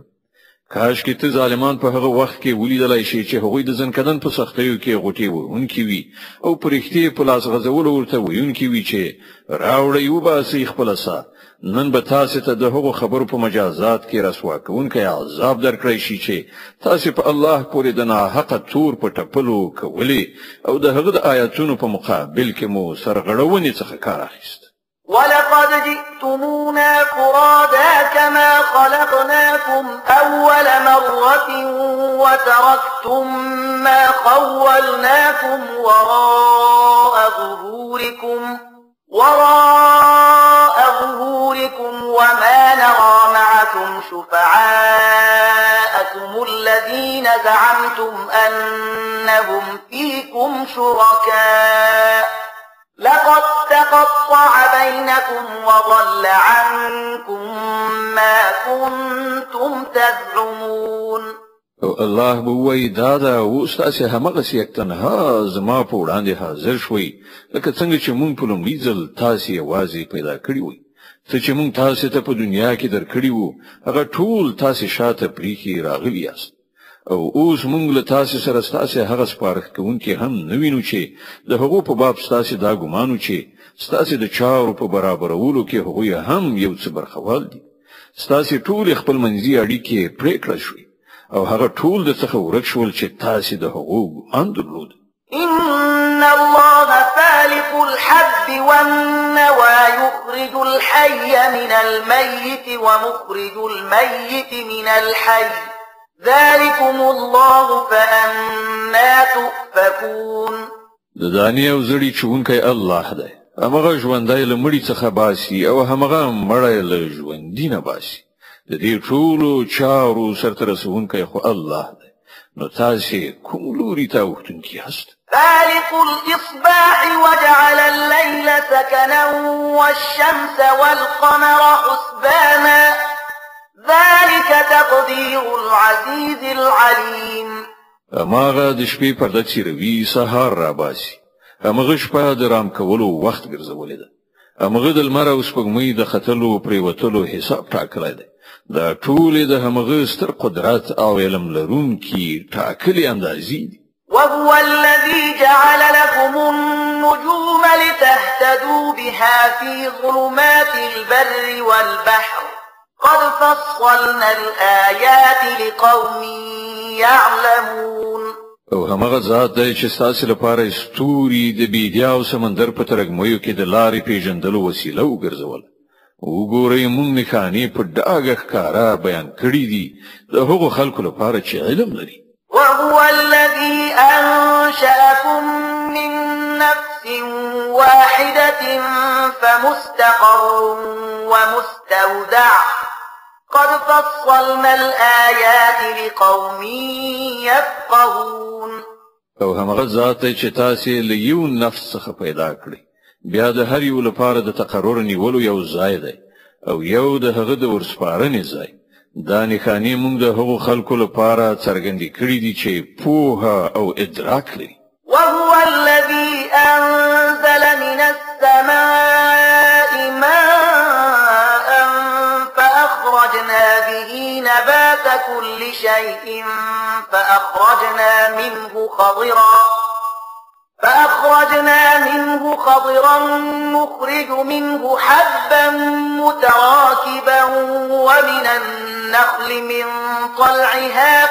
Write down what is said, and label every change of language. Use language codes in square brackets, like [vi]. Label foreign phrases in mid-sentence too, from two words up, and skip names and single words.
[ps] کاش کې ته ظالمان په هغه وخت کې ولیدلای شي چې هغوی د ځنکدن په سختیو کې غوټې وړونکي وي او په رښتیا په لاس غځولو ورته ویونکي وي چې راوړئ وباسئ خپله ساه. نن به تاسو ته د هغو خبرو په مجازات کې رسوا کوونکی عذاب درکړی شي چې تاسو په الله پورې د ناحقه تور په ټپلو کولې او د هغه د آیاتونو په مقابل کې مو سرغړونې څخه کار اخیست. [ar] ولقد جئتمونا فرادا كما خلقناكم أول مرة وتركتم ما خولناكم وراء ظهوركم وما نرى معكم شفعاءكم الذين زعمتم أنهم فيكم شركاء لقد تقطع بينكم وضل عنكم ما كنتم تزعمون. [ps] الله بووی دادا اوستاسې همغسې یک تنها زما په وړاندې حاضر شوي لکه څنګه چې مونږ په لومړي ځل تاسې یوازې پیدا کړي وئ. څه چې مونږ تاسې ته په دنیا کې درکړي وو هغه ټول تاسې شاته پریښي راغلي یاست او اوس مونږ له تاسې سره ستاسې هغه سپارښتکوونکي هم نه وینو چې د هغو په باب ستاسې دا ګمان چې ستاسې د چارو په برابرولو کې هغوی هم یو څه برخوال دي. ستاسې ټولې خپل منځي اړیکې پرېکړه شوې او هغه ټول د څخه ورک شول چې تاسې د هغو ګمان درلود. [ar] إن الله فالق الحب والنوى يخرج الحي من الميت ومخرج الميت من الحي ذلكم الله فأنا تؤفكون. [ps] د دانې او زړی چونکی الله دی، همغه ژوندی له مړي څخه باسي او همغه مړی له ژوندي نه باسي. د دې ټولو چارو سرته رسونکی خو الله دی، نو تاسې کوم لوري ته اوښتونکي یاست؟ [ar] فالق الإصباح وجعل الليل سكنا والشمس والقمر حسبانا ذلك تقدير العزيز العليم. [ps] هماغه د شپې پرده څیروي سهار را باسي، همغه شپه د رام کولو وخت ګرځولې ده، همغه د لمر او سپوږمۍ د ختلو پریوتلو حساب ټاکلی دی. دا ټولې د همغه ستر قدرت او علم لرونکي ټاکلي اندازې دي. [ar] وهو الذي جعل لكم النجوم لتهتدوا بها في ظلمات البر والبحر قد فصلنا الآيات لقوم يعلمون. [ps] او همغه ذات دی چې ستاسې لپاره ستوري د بیدیا او سمندر په ترږمیو کې د لارې پیژندلو وسیله وګرځول. وګورئ مونږ نښانې په ډاګه ښکاره بیان کړي دي د هغو خلکو لپاره چې علم لري. [ar] وهو الذي أنشأكم من نفس واحدة فمستقر ومستودع قد فصلنا الآيات لقوم يفقهون. [ps] او همغه ذات چې تاسې له یو نفس څخه پیدا کړی بیا د هر یو لپاره د تقرر نیولو یو ځای دی او یو د هغه د ورسپارنې ځای. دا نښانې موږ د هغو خلکو لپاره څرګندې کړې دي چې پوهه او ادراک لري. [ar] وهو الذي أنزل من السماء ماء فأخرجنا به نبات كل شيء فأخرجنا منه خضرا نخرج منه حبا متراكبا ومن النخل من طلعها